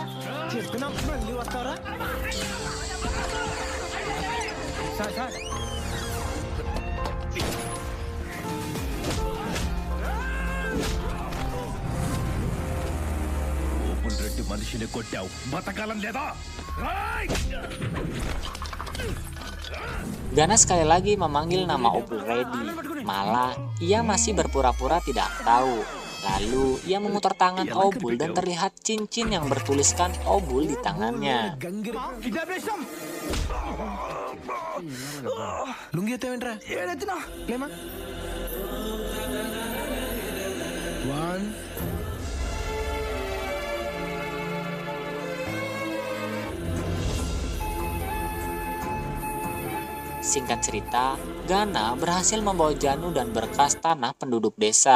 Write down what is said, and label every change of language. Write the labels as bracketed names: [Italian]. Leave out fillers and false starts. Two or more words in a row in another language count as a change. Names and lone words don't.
[Telugu] చెప్పినా మళ్ళీ వస్తావరా? సార్ సార్ ఓపుల్ రెడ్డి మనిషిని కొట్టావు, బతకాలం లేదా? [Indonesian] Gana sekali lagi memanggil nama Obul Redi. Malah ia masih berpura-pura tidak tahu. Lalu ia memutar tangan Obul dan terlihat cincin yang bertuliskan Obul di tangannya. [Telugu] లుంగి ఎత్తేవేంట్రా? లేమా 1 [Indonesian] Singkat cerita, Gana berhasil membawa Janu dan berkas tanah penduduk desa.